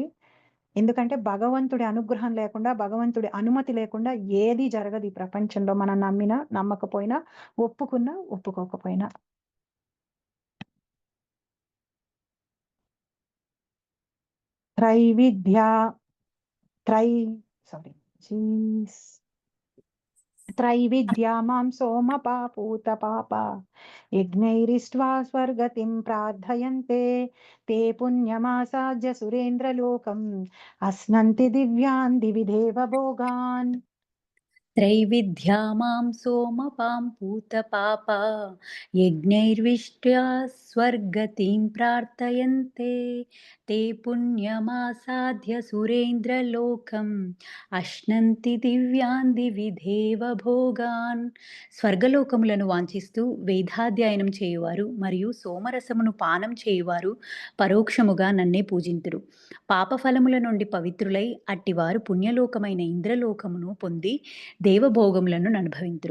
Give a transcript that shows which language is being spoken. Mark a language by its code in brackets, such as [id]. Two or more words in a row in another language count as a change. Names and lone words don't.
[te] ఎందుకంటే భగవంతుడి అనుగ్రహం లేకుండా, భగవంతుడి అనుమతి లేకుండా ఏది జరగదు ఈ ప్రపంచంలో. మనం నమ్మినా, నమ్మకపోయినా, ఒప్పుకున్నా, ఒప్పుకోకపోయినా. [sa] త్రైవిద్యా త్రై సారీ. జీస్ त्रैविद्या मां सोमपापूतपापा यज्ञैरिष्ट्वा स्वर्गतिं प्रार्थयन्ते ते पुण्यमासाद्य सुरेन्द्रलोकम् अश्नन्ति दिव्यान् दिवि देवभोगान्। त्रैविद्या मां सोमपां पूतपापा यज्ञैर्विष्ट्या स्वर्गतिं प्रार्थयन्ते ते पुण्यमासाद्य सुरेन्द्रलोकम् అశ్నంతి దివ్యాన్ దివి దేవభోగాన్. [te] స్వర్గలోకములను వాంఛిస్తూ వేదాధ్యయనం చేయువారు మరియు సోమరసమును పానం చేయువారు పరోక్షముగా నన్నే పూజింతురు. పాపఫలముల నుండి పవిత్రులై అట్టివారు పుణ్యలోకమైన ఇంద్రలోకమును పొంది దేవభోగములను అనుభవింతురు.